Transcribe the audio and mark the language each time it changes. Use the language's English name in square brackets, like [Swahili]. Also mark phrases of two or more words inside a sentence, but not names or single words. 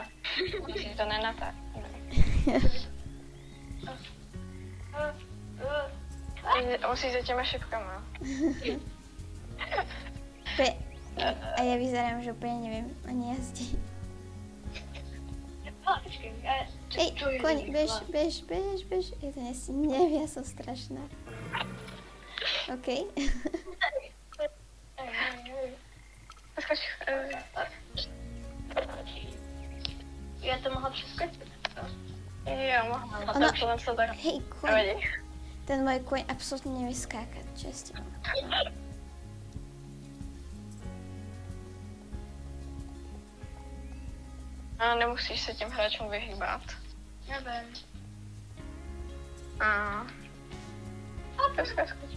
[Czech] Musíš to nenatáhnout. Musíš za těma šipkama. [Slovak] A ja vyzerám, že úplne neviem ani jazdiť. [Czech] Počkej, [Slovak] Ej, koň, bež. Ja to neviem, ja som strašná. OK. Skoč. [Czech] Já to mohla přeskočit. Jo, mohla. A Ono- tohle to tak. [Slovak] Hej, koň. Nevadí. Ten môj koň absolútne nevie skákať, česte. [Czech] A nemusíš se těm hráčům vyhýbat. Nevím. A. Skoč.